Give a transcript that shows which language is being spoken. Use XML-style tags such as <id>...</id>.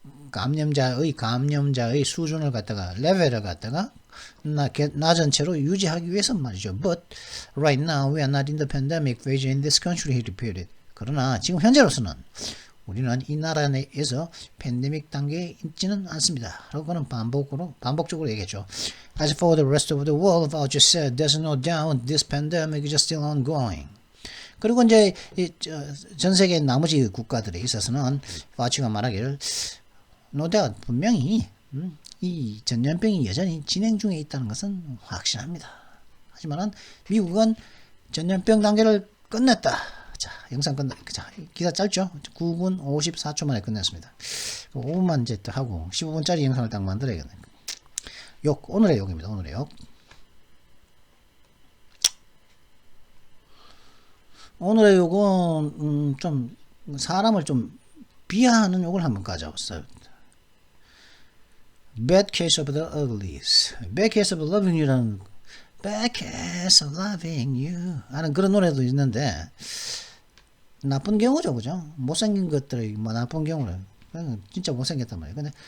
<ko>감염자의 수준을 갖다가, 레벨을 갖다가, 낮은 채로 유지하기 위해서 말이죠.</ko> <en>But right now we are not in the pandemic phase in this country, he repeated.</en> <ko>그러나 지금 현재로서는 우리는 이 나라에서 팬데믹 단계에 있지는 않습니다. 라고 그는 반복적으로 얘기했죠.</ko> <en>As for the rest of the world, Fauci said, there's no doubt this pandemic is still ongoing.</en> <ko>그리고 이제 전 세계 나머지 국가들에 있어서는 파우치가 말하기를</ko> <en>no doubt</en> <ko>분명히 이 전염병이 여전히 진행 중에 있다는 것은 확실합니다. 하지만 미국은 전염병 단계를 끝냈다. 자, 영상 자, 기사 짧죠? 9분 54초 만에 끝냈습니다. 5분만 이제 또 하고 15분짜리 영상을 딱 만들어야겠네. 오늘의 욕입니다. 오늘의 욕. 오늘의 욕은 좀 사람을 좀 비하하는 욕을 한번 가져왔어요.</ko> <en>Bad case of the uglies. Bad case of loving you</en> <ko>라는 Bad case of loving you 하는 그런 노래도 있는데 나쁜 경우죠, 그죠? 못생긴 것들이 뭐 나쁜 경우는 진짜 못생겼단 말이에요.</ko>